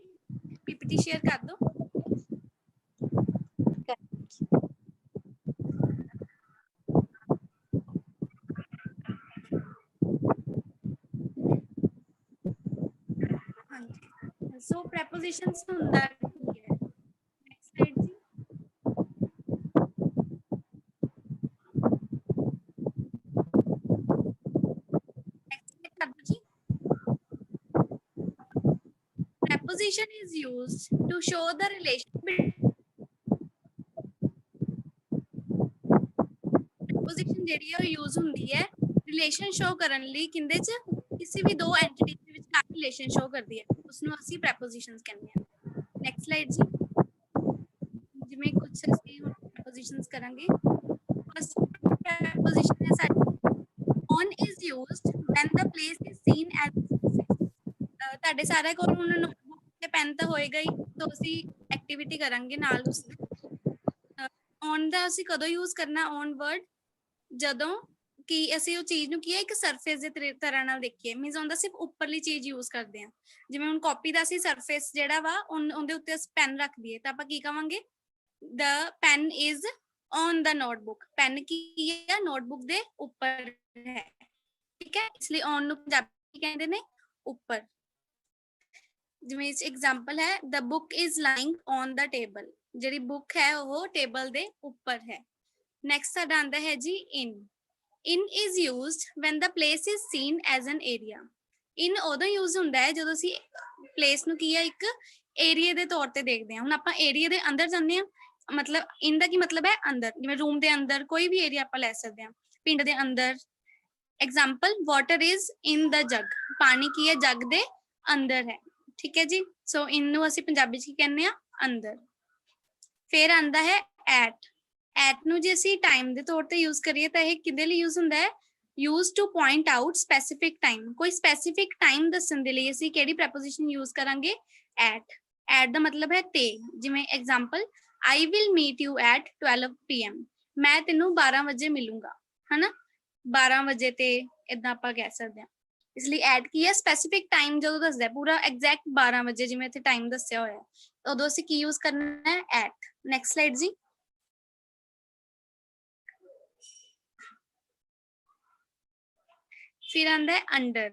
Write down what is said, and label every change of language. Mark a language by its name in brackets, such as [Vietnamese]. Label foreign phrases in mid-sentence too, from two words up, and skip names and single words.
[Punjabi] ਪੀਪੀਟੀ ਸ਼ੇਅਰ ਕਰ ਦਿਓ। ਹਾਂਜੀ ਸੋ ਪ੍ਰੈਪੋਜੀਸ਼ਨਸ ਹੁੰਦਾ ਕੀ ਹੈ? [English] next slide [Punjabi] ਜੀ। [English] Preposition is used to show the relation between preposition [Punjabi] ਜਿਹੜੀ ਹੈ ਉਹ यूज ਹੁੰਦੀ ਹੈ [English] relation show [Punjabi] ਕਰਨ ਲਈ ਕਿੰਦੇ ਚ ਕਿਸੇ ਵੀ ਦੋ ਐਂਟੀਟੀ ਦੇ ਵਿੱਚ [English] relation show [Punjabi] ਕਰਦੀ ਹੈ, ਉਸ ਨੂੰ ਅਸੀਂ prepositions ਕਹਿੰਦੇ ਹਾਂ। [English] next slide [Punjabi] ਜੀ। ਜਿਵੇਂ ਕੁਝ ਅਸੀਂ ਹੁਣ prepositions ਕਰਾਂਗੇ। [English] first preposition [Punjabi] ਹੈ ਸਾਡੀ [English] on is used when the place is seen as [Punjabi] ਤੁਹਾਡੇ ਸਾਰਿਆਂ ਕੋਲ ਹੁਣ ਨੋਟਬੁੱਕ ਤੇ ਪੈਨ ਤਾਂ ਹੋਏਗਾ ਹੀ, ਤਾਂ ਅਸੀਂ ਐਕਟੀਵਿਟੀ ਕਰਾਂਗੇ ਨਾਲ ਉਸ ਔਨ ਦਾ ਅਸੀਂ ਕਦੋਂ ਯੂਜ਼ ਕਰਨਾ [English] on word? [Punjabi] ਜਦੋਂ ਕਿ ਅਸੀਂ ਉਹ ਚੀਜ਼ ਨੂੰ ਕੀ ਹੈ ਇੱਕ ਸਰਫੇਸ ਦੇ ਤਰ੍ਹਾਂ ਨਾਲ ਦੇਖੀਏ, ਮੀਨਸ ਉਹਦਾ ਸਿਰਫ ਉੱਪਰਲੀ ਚੀਜ਼ ਯੂਜ਼ ਕਰਦੇ ਹਾਂ। ਜਿਵੇਂ ਹੁਣ ਕਾਪੀ ਦਾ ਅਸੀਂ ਸਰਫੇਸ ਜਿਹੜਾ ਵਾ ਉਹਦੇ ਉੱਤੇ ਅਸੀਂ ਪੈਨ ਰੱਖ ਦਈਏ ਤਾਂ ਆਪਾਂ ਕੀ ਕਵਾਂਗੇ? [English] the pen is on the notebook। [Punjabi] ਪੈਨ ਕੀ ਹੈ? ਨੋਟਬੁੱਕ ਦੇ ਉੱਪਰ ਹੈ, ਠੀਕ ਹੈ। ਇਸ ਲਈ ਔਨ ਨੂੰ ਪੰਜਾਬੀ ਕਹਿੰਦੇ ਨੇ ਉੱਪਰ। ਜਿਵੇਂ ਇਸ ਐਗਜ਼ਾਮਪਲ ਹੈ [English] the book is lying on the table। [Punjabi] ਜਿਹੜੀ ਬੁੱਕ ਹੈ ਉਹ ਟੇਬਲ ਦੇ ਉੱਪਰ ਹੈ। ਨੈਕਸਟ ਸਾਡਾ ਆਂਦਾ ਹੈ ਜੀ [English] in is used when the place is seen as an area। [Punjabi] in ਉਦੋਂ ਯੂਜ਼ ਹੁੰਦਾ ਹੈ ਜਦੋਂ ਅਸੀਂ ਪਲੇਸ ਨੂੰ ਕੀ ਹੈ ਇੱਕ ਏਰੀਆ ਦੇ ਤੌਰ ਤੇ ਦੇਖਦੇ ਹਾਂ। ਹੁਣ ਆਪਾਂ ਏਰੀਆ ਦੇ ਅੰਦਰ ਜਾਂਦੇ ਹਾਂ, ਮਤਲਬ in ਦਾ ਕੀ ਮਤਲਬ ਹੈ ਅੰਦਰ, ਜਿਵੇਂ ਰੂਮ ਦੇ ਅੰਦਰ ਕੋਈ ਵੀ ਏਰੀਆ ਆਪਾਂ ਲੈ ਸਕਦੇ ਹਾਂ, ਪਿੰਡ ਦੇ ਅੰਦਰ। [English] ਐਗਜ਼ਾਮਪਲ water is in the jug। [Punjabi] ਪਾਣੀ ਕੀ ਹੈ? ਜੱਗ ਦੇ ਅੰਦਰ ਹੈ, ਠੀਕ ਹੈ ਜੀ। ਸੋ ਇਹਨੂੰ ਅਸੀਂ ਪੰਜਾਬੀ ਚ ਕੀ ਕਹਿੰਦੇ ਆ? ਅੰਦਰ। ਫਿਰ ਆਂਦਾ ਹੈ ਐਟ ਨੂੰ ਜੇ ਅਸੀਂ ਟਾਈਮ ਦੇ ਤੌਰ ਤੇ ਯੂਜ਼ ਕਰੀਏ ਤਾਂ ਇਹ ਕਿਹਦੇ ਲਈ ਯੂਜ਼ ਹੁੰਦਾ ਹੈ? [English] Use to point out specific time. [Punjabi] ਕੋਈ [English] specific time [Punjabi] ਦੱਸਣ ਦੇ ਲਈ ਅਸੀਂ ਕਿਹੜੀ ਪ੍ਰੈਪੋਜੀਸ਼ਨ ਯੂਜ਼ ਕਰਾਂਗੇ? ਐਟ ਦਾ ਮਤਲਬ ਹੈ ਤੇ। ਜਿਵੇਂ ਐਗਜ਼ਾਮਪਲ [English] I will meet you at 12 PM। [Punjabi] ਮੈਂ ਤੈਨੂੰ 12 ਵਜੇ ਮਿਲੂੰਗਾ, ਹਨਾ। 12 ਵਜੇ ਤੇ ਏਦਾਂ ਆਪਾਂ ਕਹਿ ਸਕਦੇ ਹਾਂ। इसलिए ਐਟ ਕੀ ਹੈ [English] specific time [Punjabi] ਜਦੋਂ ਦੱਸਦਾ ਪੂਰਾ ਐਗਜ਼ੈਕਟ 12 ਵਜੇ ਜਿਵੇਂ ਇੱਥੇ ਟਾਈਮ ਦੱਸਿਆ ਹੋਇਆ ਉਦੋਂ ਅਸੀਂ ਕੀ ਯੂਜ਼ ਕਰਨਾ ਹੈ ਐਟ। [English] next slide [Punjabi] ਜੀ। ਫਿਰ ਆਂਦਾ ਹੈ ਅੰਡਰ।